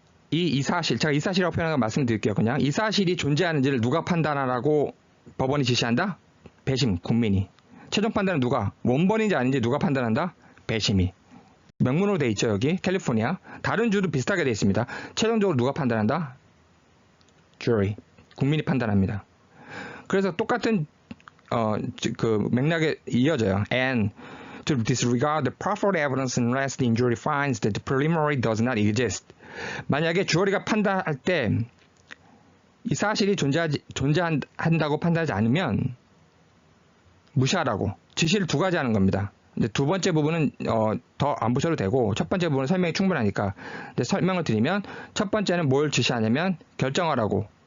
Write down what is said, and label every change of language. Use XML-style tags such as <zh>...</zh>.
<ko>이 사실, 제가 이 사실이라고 표현한 거 말씀드릴게요. 그냥 이 사실이 존재하는지를 누가 판단하라고 법원이 지시한다? 배심, 국민이. 최종 판단은 누가? 원본인지 아닌지 누가 판단한다? 배심이. 명문으로 돼 있죠, 여기. 캘리포니아. 다른 주도 비슷하게 돼 있습니다. 최종적으로 누가 판단한다? jury. 국민이 판단합니다. 그래서 똑같은 그 맥락에 이어져요.</ko> <en>And to disregard the proffered evidence unless the injury finds that the preliminary does not exist.</en> <ko>만약에 주어리가 판단할 때 이 사실이 존재한다고 판단하지 않으면 무시하라고 지시를 두 가지 하는 겁니다. 근데 두 번째 부분은 더 안 보셔도 되고 첫 번째 부분은 설명이 충분하니까. 근데 설명을 드리면 첫 번째는 뭘 지시하냐면 결정하라고.</ko>